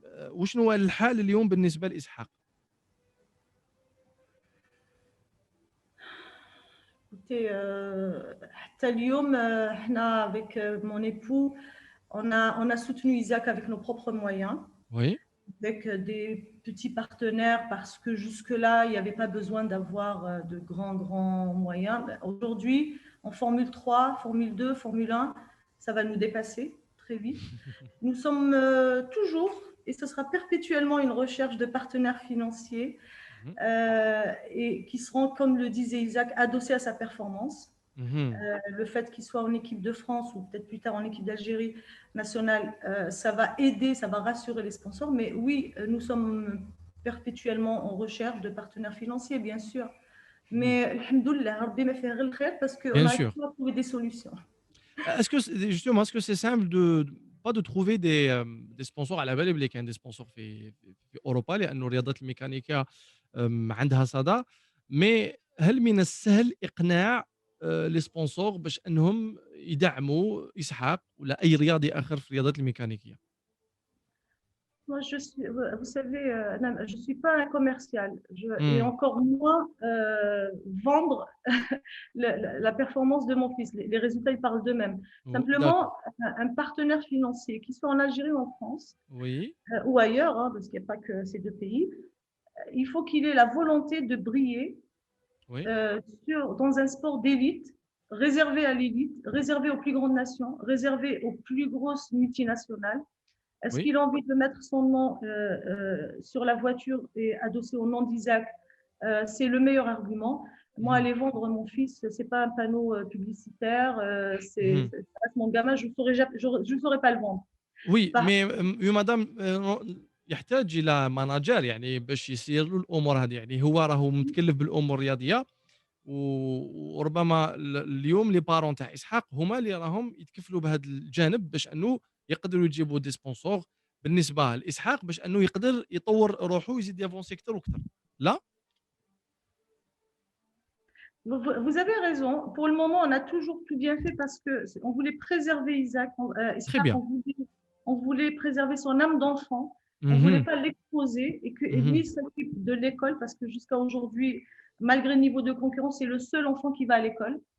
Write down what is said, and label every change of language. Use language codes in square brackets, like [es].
[ar] وشنو هو الحال اليوم بالنسبه لاسحاق؟ [fr] Écoutez, [ar] حتى اليوم احنا [fr] avec mon époux, on a soutenu Isaac avec nos propres moyens, Oui. avec des petits partenaires parce que jusque-là, il n'y avait pas besoin d'avoir de grands moyens. Aujourd'hui, en Formule 3, Formule 2, Formule 1, ça va nous dépasser très vite. Nous sommes toujours, et ce sera perpétuellement une recherche de partenaires financiers Mhm. et qui seront, comme le disait Isaac, adossés à sa performance. Mhm. Le fait qu'il soit en équipe de France ou peut-être plus tard en équipe d'Algérie nationale, ça va aider, ça va rassurer les sponsors. Mais oui, nous sommes perpétuellement en recherche de partenaires financiers, bien sûr. Mhm. Mais alhamdoulilah, Rabbi m'a fait le khair parce qu'on Bien arrive sûr. toujours à trouver des solutions. Est-ce que c'est simple pas de trouver des sponsors [ar] على بالي بلي كاين [fr] des sponsors [ar] في اوروبا لانه الرياضات الميكانيكيه عندها صدى. مي هل من السهل اقناع لي سبونسور باش انهم يدعموا اسحاق ولا اي رياضي اخر في الرياضات الميكانيكيه؟ [fr] Moi, vous savez, je ne suis pas un commercial et امم encore moins vendre la performance de mon fils. Les résultats, ils parlent d'eux-mêmes. Simplement, داكور. un partenaire financier, qu'il soit en Algérie ou en France, وي. ou ailleurs, hein, parce qu'il n'y a pas que ces deux pays, il faut qu'il ait la volonté de briller وي. dans un sport d'élite, réservé à l'élite, réservé aux plus grandes nations, réservé aux plus grosses multinationales. Est-ce وي. qu'il a envie de mettre son nom sur la voiture et adossé au nom d'Isaac? C'est le meilleur argument. Moi, مهم. aller vendre mon fils, c'est pas un panneau publicitaire, مهم. ça reste mon gamin, je ne saurais pas le vendre. وي Par [ar] مي مدام يحتاج الى ماناجر يعني باش يسير له الامور هذه يعني هو راهو متكلف بالامور الرياضيه وربما اليوم لي بارون تاع اسحاق هما اللي راهم يتكفلوا بهذا الجانب باش انه يقدروا يجيبوا دي سبونسور بالنسبه لاسحاق باش انه يقدر يطور روحه ويزيد يافونسي اكثر واكثر. لا. [fr] Vous avez raison. Pour le moment, on a toujours tout bien fait parce que on voulait préserver Isaac, Très Ishaq, bien. on voulait préserver son âme d'enfant. On ne voulait Mhm. pas l'exposer et lui Mhm. s'occupe de l'école parce que jusqu'à aujourd'hui, malgré le niveau de concurrence, c'est le seul enfant qui va à l'école.